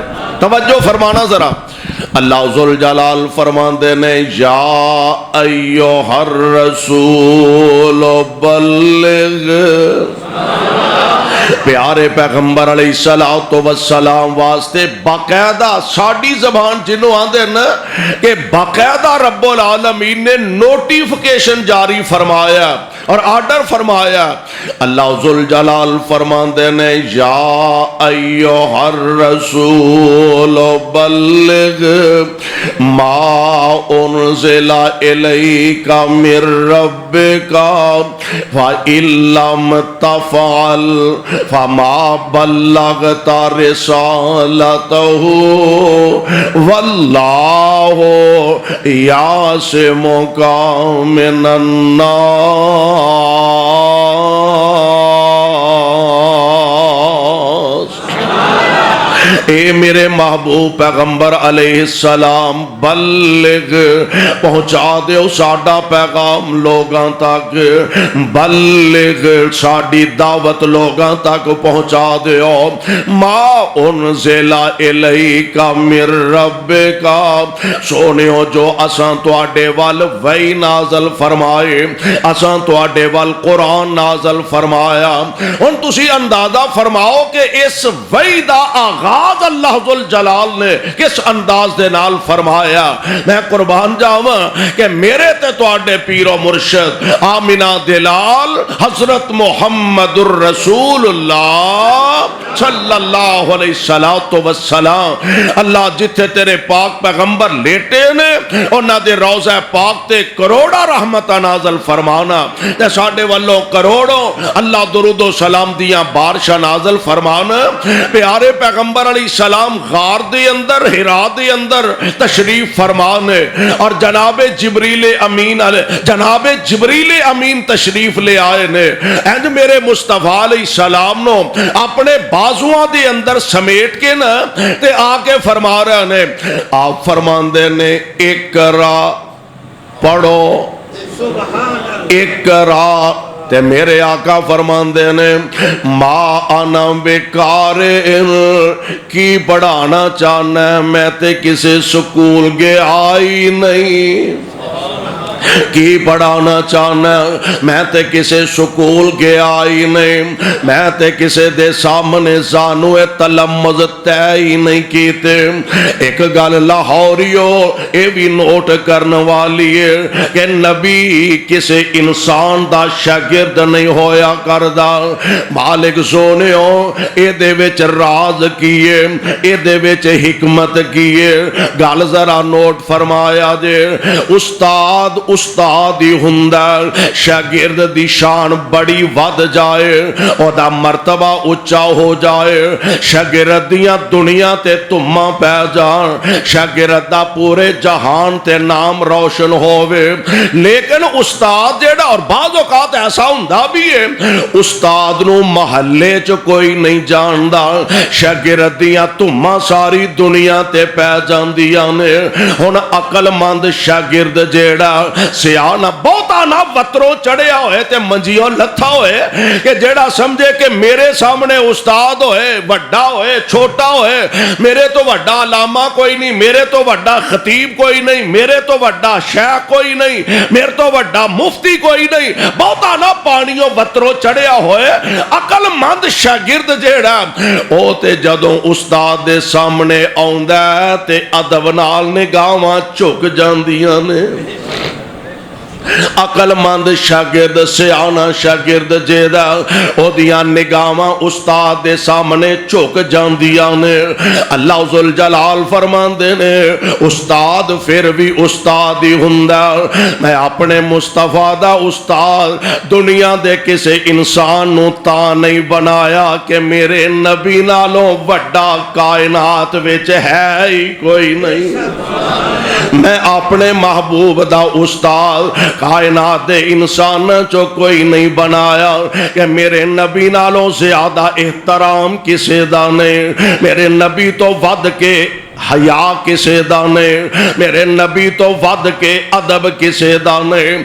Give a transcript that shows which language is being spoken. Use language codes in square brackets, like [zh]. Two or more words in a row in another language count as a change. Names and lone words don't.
[pa] توجہ فرمانا ذرا، اللہ ذوالجلال فرماندے نے [ar] یا ایھا الرسول بلغ، [pa] پیارے پیغمبر [ar] علیہ السلام [pa] واسطے باقاعدہ ساڑی زبان جنہوں آندے نا کہ باقاعدہ [ar] رب العالمین [pa] نے نوٹیفیکیشن جاری فرمایا اور آرڈر فرمایا۔ اللہ ذوالجلال فرماندے نے یا [ar] ایھا الرسول بلغ ما انزل الیک من ربک وَإِن لَّمْ تَفْعَلْ فَمَا بَلَّغْتَ رِسَالَتَهُ وَاللَّهُ يَعْصِمُكَ مِنَ النَّاسِ۔ [pa] اے میرے محبوب پیغمبر [ar] علیہ السلام [pa] بلغ پہنچا دیو ساڈا پیغام لوگاں تک، بلغ ساڈی دعوت لوگاں تک پہنچا دیو، [ar] ما انزل الیک من ربک، [pa] سونیو جو اساں تواڈے وال وحی نازل فرمائے، اساں تواڈے وال قرآن نازل فرمایا۔ ہن تسی اندازہ فرماؤ کہ اس وحی دا آغاز اللہ ذوالجلال نے کس انداز دے نال فرمایا۔ میں قربان جاواں کہ میرے تے تواڈے پیر و مرشد آمینہ دلال حضرت محمد الرسول اللہ [ar] صلی اللہ علیہ وسلم، [pa] اللہ جتھے تیرے پاک پیغمبر لیٹے نے انہاں دے روضہ پاک تے کروڑا رحمتہ نازل فرمانا، تے ساڈے والوں کروڑوں اللہ درود و سلام دیاں بارشاں نازل فرمانا۔ پیارے پیغمبر [ar] علیہ السلام [pa] غار دے اندر، ہرا دے اندر تشریف فرمانے، اور جناب جبریل امین تشریف لے آئے نے، اینج میرے مصطفیٰ [ar] علیہ السلام [pa] نو اپنے بازوਆਂ دے اندر سمیٹ کے نا تے آ کے فرما رہے نے، آپ فرماندے نے اقرا پڑھو، اقرا، تے میرے آقا فرماندے نے [ar] ما انا بقارئ، [pa] کی پڑھانا چاہنا ہے، میں تے کسی سکول گیا ہی نہیں، کی پڑھانا چاہنا میں تے کسے سکول گیا ہی نہیں، میں تے کسے دے سامنے زانوے تلمذ تے ہی نہیں کیتے۔ ایک گل لاہوریو اے بھی نوٹ کرنے والی ہے کہ نبی کسے انسان دا شاگرد نہیں ہویا کردا، مالک سونیو اے دے وچ راز کیے، اے دے وچ حکمت کیے، گل ذرا نوٹ فرمایا جے۔ استاد ہی ہوندا، شاگرد دی شان بڑی ود جائے، او دا مرتبہ اچا ہو جائے، شاگرد دیاں دنیا تے تماں پہ جان، شاگرد دا پورے جہان تے نام روشن ہووے۔ لیکن استاد جیڑا، اور بعض اوقات ایسا ہوندا بھی ہے استاد نو محلے چ کوئی نہیں جاندا، شاگرد دیاں تماں ساری دنیا تے پہ جاندیاں نے۔ ہن عقل مند شاگرد جیڑا سیاہ نہ بہتا نہ وطروں چڑھیا ہوئے تے منجیوں لتھا ہوئے کہ جیڑا سمجھے کہ میرے سامنے استاد ہوئے، وڈا ہوئے، چھوٹا ہوئے، میرے تو وڈا علامہ کوئی نہیں، میرے تو وڈا خطیب کوئی نہیں، میرے تو وڈا شیخ کوئی نہیں، میرے تو وڈا مفتی کوئی نہیں، بہتا نہ پانیوں وطروں چڑھیا ہوئے۔ عقل مند شاگرد جیڑا او تے جدوں استاد دے سامنے آوندا تے ادب نال نگاہاں جھک جاندیاں نے۔ عقل مند شاگرد، سیانا شاگرد جیدا او دیاں نگاہاں استاد دے سامنے جھک جاندیاں نے۔ اللہ ذوالجلال فرماندے نے استاد پھر بھی استاد ہی ہوندا، میں اپنے مصطفیٰ دا استاد دنیا دے کسے انسان نو تا نہیں بنایا کہ میرے نبی نالوں وڈا کائنات وچ ہے ہی کوئی نہیں۔ میں اپنے محبوب دا استاد کائنات دے انسان چو کوئی نہیں بنایا کہ میرے نبی نالوں زیادہ احترام کسے دا نہیں، میرے نبی تو ود کے حیا کسے دا نہیں، میرے نبی تو ود کے ادب کسے دا نہیں۔